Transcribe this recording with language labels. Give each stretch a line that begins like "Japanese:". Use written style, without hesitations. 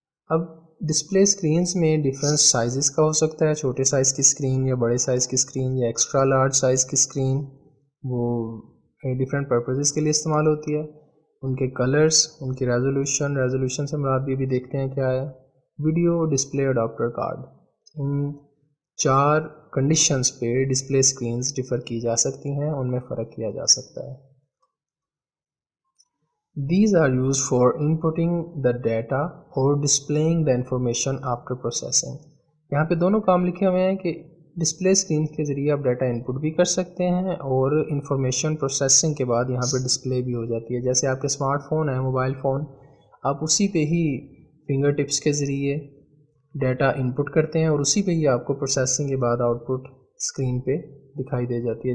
Urdu: اب display screens میں different sizes کا ہو سکتا ہے, چھوٹے سائز کی اسکرین یا بڑے سائز کی اسکرین یا ایکسٹرا لارج سائز کی اسکرین, وہ ڈفرینٹ پرپزز کے لیے استعمال ہوتی ہے. ان کے کلرز, ان کی ریزولوشن سے مراد بھی دیکھتے ہیں کیا ہے. ویڈیو ڈسپلے اڈاپٹر کارڈ, ان 4 کنڈیشنز پہ ڈسپلے اسکرینز ڈفر کی جا سکتی ہیں, ان میں فرق کیا جا سکتا ہے.
English: These are used for inputting the data or displaying the information after processing.
Urdu: یہاں پہ دونوں کام لکھے ہوئے ہیں کہ ڈسپلے اسکرین کے ذریعے آپ ڈیٹا انپٹ بھی کر سکتے ہیں اور انفارمیشن پروسیسنگ کے بعد یہاں پہ ڈسپلے بھی ہو جاتی ہے. جیسے آپ کے اسمارٹ فون ہے, موبائل فون, آپ اسی پہ ہی فنگر ٹپس کے ذریعے ڈیٹا انپٹ کرتے ہیں اور اسی پہ ہی آپ کو پروسیسنگ کے بعد آؤٹ پٹ اسکرین پہ دکھائی دے جاتی ہے.